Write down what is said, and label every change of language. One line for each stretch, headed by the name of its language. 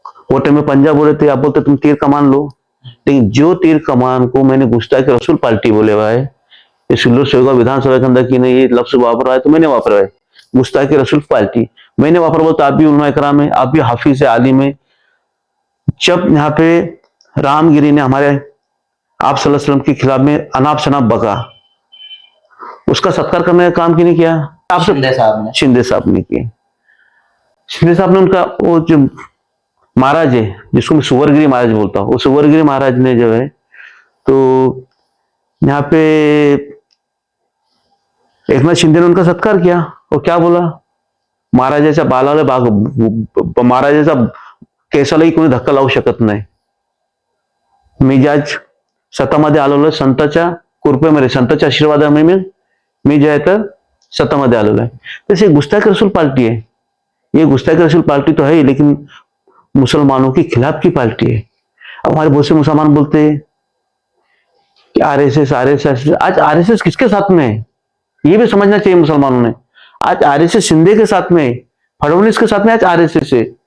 Hindi: वो टाइम में पंजाब बोले थे, आप बोलते तुम तीर कमान लो, लेकिन जो तीर कमान को मैंने गुस्ताखी रसूल पार्टी बोले हुआ है, ये सिल्लोर सेवगा विधानसभा के अंदर की नहीं, ये लफ्ज वापरा है तो मैंने वापरा है, गुस्ताखी रसूल पार्टी मैंने वापरा। बोलता आप भी उलमा कराम है, आप भी हाफिज है, आलिम है। जब यहाँ पे रामगिरी ने हमारे आप सल्लल्लाहु अलैहि वसल्लम के खिलाफ में अनाप शनाप बका, उसका सत्कार करने का काम किसने किया? आप शिंदे साहब ने किया। शिंदे साहब ने उनका वो जो महाराज है, जिसको मैं सुवरगिरी महाराज बोलता हूँ, वो सुवरगिरी महाराज ने जो है तो यहाँ पे एकनाथ शिंदे ने उनका सत्कार किया और क्या बोला,
Marathi: महाराज जैसा बाला बाग, महाराज जैसा केसालाही कोणी धक्का लावू शकत नाही, मिजाज सत्तामध्ये आलेलो संतांच्या कृपेमध्ये, संतांच्या आशीर्वादामुळे मी जो है तर सत्तामध्ये आलेलो आहे।
Hindi: तसे गुस्ताखी रसूल पार्टी है, ये गुस्ताखी रसूल पार्टी तो है, लेकिन मुसलमानों के खिलाफ की पार्टी है। अब हमारे बहुत से मुसलमान बोलते हैं कि RSS आज RSS किसके साथ में है, ये भी समझना चाहिए मुसलमानों ने। आज RSS शिंदे के साथ में, फडणवीस के साथ में आज RSS है।